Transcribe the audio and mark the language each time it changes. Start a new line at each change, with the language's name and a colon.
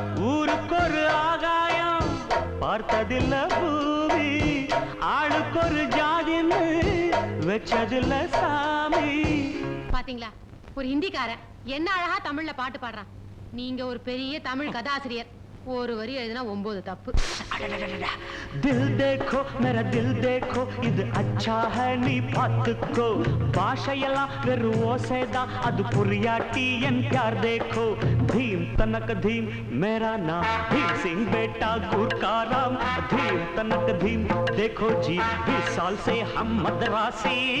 Tamil: ஊருக்கு ஒரு ஆகாயம் பார்த்ததில்ல பூமி, ஆளுக்கு ஒரு ஜாதின்னு வச்சதில்ல சாமி। பாத்தீங்களா, ஒரு ஹிந்திக்காரன் என்ன அழகா தமிழ்ல பாட்டு பாடுறான்। நீங்க ஒரு பெரிய தமிழ் கதாசிரியர், ஒரு வரி எழுதினா 9 தப்பு।
Hindi: दिल देखो मेरा दिल देखो,
Tamil: இது
Hindi: अच्छा है
Tamil: நீ பாத்துக்கோ। பாஷையெல்லாம் வெறும் ஓசைதான், அது புரியாட்டி என்
Hindi: प्यार देखो। भीम तनक धीम मेरा नाम, भीम सिंह बेटा गुटका राम। भीम तनक धीम देखो जी, 20 साल से हम मद्रासी।